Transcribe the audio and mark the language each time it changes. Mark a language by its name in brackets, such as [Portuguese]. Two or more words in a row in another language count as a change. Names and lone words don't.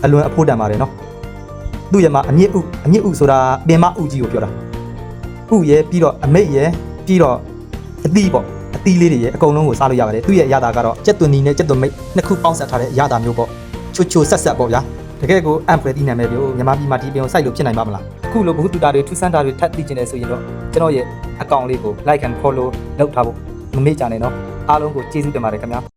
[Burmese] လွန်အဖို့တန်ပါတယ်နော်သူ့ရဲ့မှာအမြင့်ဥဆိုတာပင်မဥကြီးကိုပြောတာဥရဲ့ပြီးတော့အမိတ်ရဲ့ပြီးတော့အသီးပေါ့အသီးလေးတွေရဲ့အကုန်လုံးကိုစားလို့ရပါတယ်သူ့ရဲ့အရသာကတော့ကြက်သွန်နီနဲ့ကြက်သွန်မိတ်နှစ်ခုပေါင်းစပ်ထားတဲ့အရသာမျိုးပေါ့ချိုဆက်ပေါ့ဗျာတကယ်ကိုအံဖွယ်တီးနာမည်မျိုးမြန်မာပြည်မှာဒီပင်ကိုစိုက်လို့ဖြစ်နိုင်ပါမလားအခုလိုဘုသူတာတွေထူးဆန်းတာတွေထပ်သိကျင်နေဆိုရင်တော့ကျွန်တော်ရဲ့အကောင့်လေးကို [English] like and follow [Burmese] လုပ်ထားဖို့မမေ့ကြနဲ့နော်အားလုံးကိုကျေးဇူးတင်ပါတယ်ခင်ဗျာ